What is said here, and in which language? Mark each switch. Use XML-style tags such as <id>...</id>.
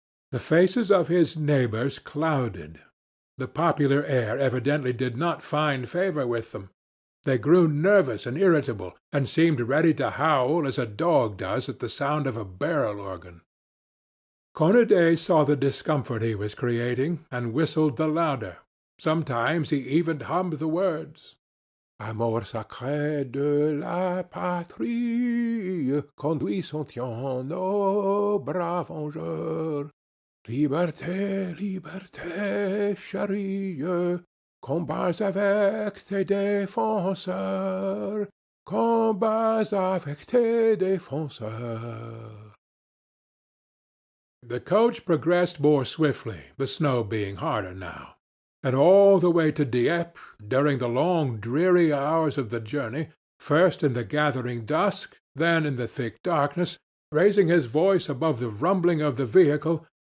<en>The faces of his neighbors clouded. The popular air evidently did not find favor with them. They grew nervous and irritable, and seemed ready to howl as a dog does at the sound of a barrel-organ. Cornudet saw the discomfort he was creating, and whistled the louder. Sometimes he even hummed the words.</en> <fr>Amour sacré de la patrie, conduit son tian, ô brave vengeur. Liberté, liberté, chérie, combats avec tes défenseurs, combats avec tes défenseurs.</fr> <en>The coach progressed more swiftly, the snow being harder now. And all the way to Dieppe, during the long dreary hours of the journey, first in the gathering dusk, then in the thick darkness, raising his voice above the rumbling of the vehicle,</en>